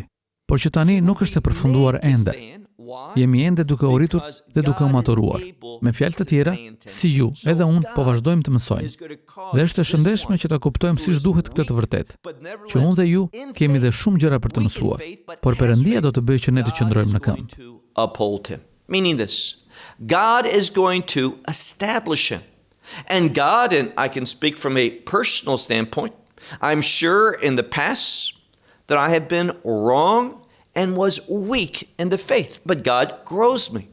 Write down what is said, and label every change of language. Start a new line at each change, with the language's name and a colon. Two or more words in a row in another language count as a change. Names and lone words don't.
Albanian: Por që tani nuk është e përfunduar ende. Jemi ende duke u rritur dhe duke u maturuar. Me fjalë të tjera, si ju, edhe unë po vazhdojmë të mësojmë. Dhe është e shëndetshme që ta kuptojmë siç duhet këtë të vërtetë. Që unë dhe ju kemi dhe shumë gjëra për të mësuar, por Perëndia do të bëjë që ne të qëndrojmë në këmbë.
English: Meaning this, God is going to establish him. And God, and I can speak from a personal standpoint, I'm sure in the past that I have been wrong and was weak in the faith, but God grows me.